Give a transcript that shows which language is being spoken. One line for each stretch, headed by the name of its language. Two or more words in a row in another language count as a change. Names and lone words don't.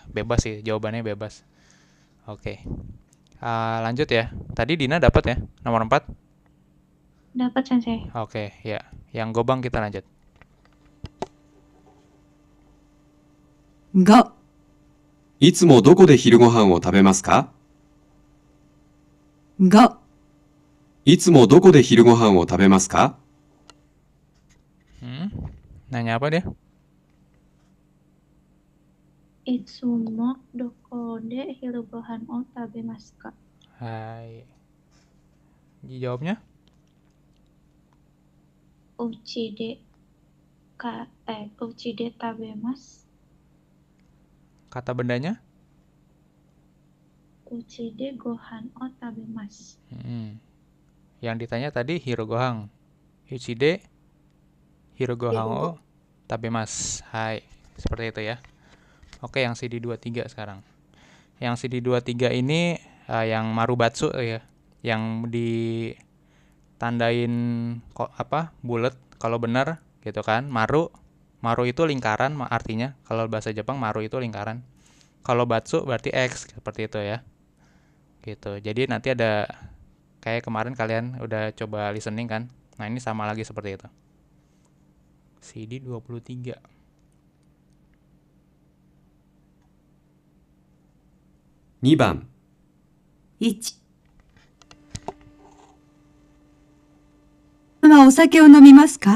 Indonesian: Bebas sih, jawabannya bebas. Oke. Lanjut ya. Tadi Dina dapat ya, nomor 4. Dapat, Sensei. Oke, ya. Yang Gobang kita lanjut.
Japanese: 5、いつもどこで昼ご飯を食べますか？ 5、いつもどこで昼ご飯を食べますか？
Indonesian: Nanya apa dia?
Japanese: いつもどこで昼ご飯を食べますか?
Indonesian: Hai. Jawabnya?
Japanese: うちでうちで食べます.
Indonesian: Kata bendanya?
Japanese: うちでご飯を食べます.
Indonesian: Yang ditanya tadi Hirogohang.
Japanese: いちで昼ごはんを食べます.
Indonesian: Hai. Seperti itu ya. Oke, yang CD 23 sekarang. Yang CD 23 ini yang marubatsu ya. Yang ditandain bulat kalau benar gitu kan. Maru itu lingkaran artinya. Kalau bahasa Jepang maru itu lingkaran. Kalau batsu berarti X seperti itu ya. Gitu. Jadi nanti ada kayak kemarin kalian udah coba listening kan. Nah, ini sama lagi seperti itu. CD 23.
Japanese: 2番、 1、お酒を飲みますか？